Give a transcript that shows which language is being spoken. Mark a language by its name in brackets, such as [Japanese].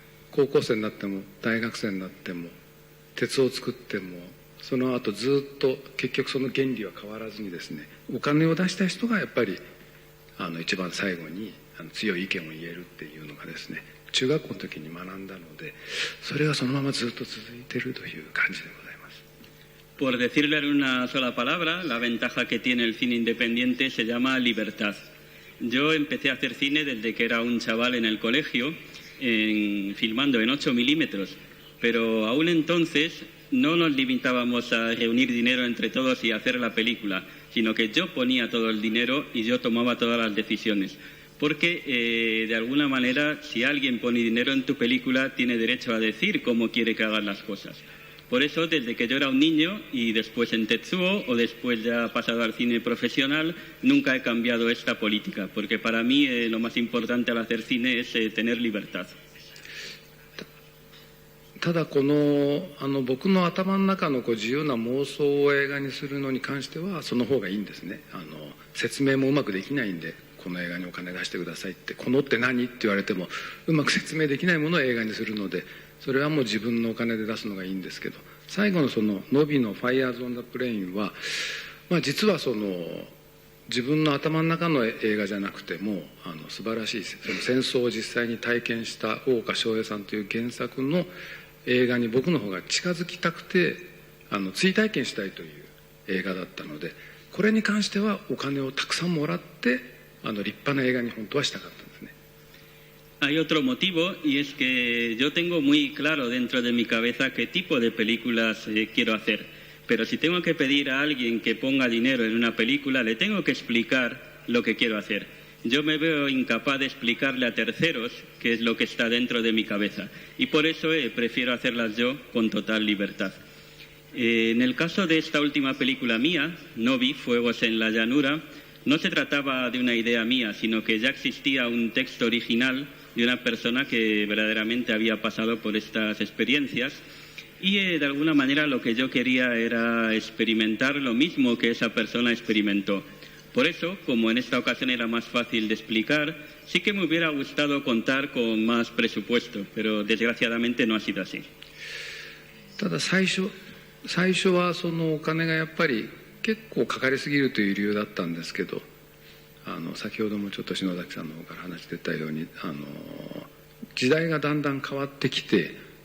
[Japanese] 高校生になっても大学生になっても鉄を作ってもその後ずっと結局その原理は変わらずにですねお金を出した人がやっぱり一番最後に強い意見を言えるっていうのがですね中学校の時に学んだのでそれがそのままずっと続いているという感じでございます。 [Spanish] Por decirle en una sola palabra, la ventaja que tiene el cine independiente se llama libertad. Yo empecé a hacer cine desde que era un chaval en el colegio, filmando en 8 milímetros, pero aún entonces no nos limitábamos a reunir dinero entre todos y hacer la película, sino que yo ponía todo el dinero y yo tomaba todas las decisiones. Porque, de alguna manera, si alguien pone dinero en tu película, tiene derecho a decir cómo quiere que hagan las cosas. Por eso, desde que yo era un niño y después en Tetsuo o después ya pasado al cine profesional, nunca he cambiado esta política, porque para mí lo más importante al hacer cine es tener libertad. [Japanese] ただこの僕の頭の中の自由な妄想を映画にするのに関してはその方がいいんですね。説明もうまくできないんでこの映画にお金出してくださいってこのって何って言われてもうまく説明できないものを映画にするのでそれはもう自分のお金で出すのがいいんですけど最後のそのノビの Fires on the Plain は、実はその自分の頭の中の映画じゃなくても素晴らしいその戦争を実際に体験した大岡昇平さんという原作の映画に僕の方が近づきたくて追体験したいという映画だったのでこれに関してはお金をたくさんもらって立派な映画に本当はしたかったんですね。 [Spanish] Hay otro motivo y es que yo tengo muy claro dentro de mi cabeza qué tipo de películas quiero hacer. Pero si tengo que pedir a alguien que ponga dinero en una película, le tengo que explicar lo que quiero hacer. Yo me veo incapaz de explicarle a terceros qué es lo que está dentro de mi cabeza. Y por eso prefiero hacerlas yo con total libertad. En el caso de esta última película mía, Novi, Fuegos en la Llanura, no se trataba de una idea mía, sino que ya existía un texto original de una persona que verdaderamente había pasado por estas experiencias y de alguna manera lo que yo quería era experimentar lo mismo que esa persona experimentó. Por eso, como en esta ocasión era más fácil de explicar, sí que me hubiera gustado contar con más presupuesto, pero desgraciadamente no ha sido así. [Japanese] ただ最初はそのお金がやっぱり結構かかりすぎるという理由だったんですけど先ほどもちょっと篠崎さんの方から話してたように時代がだんだん変わってきて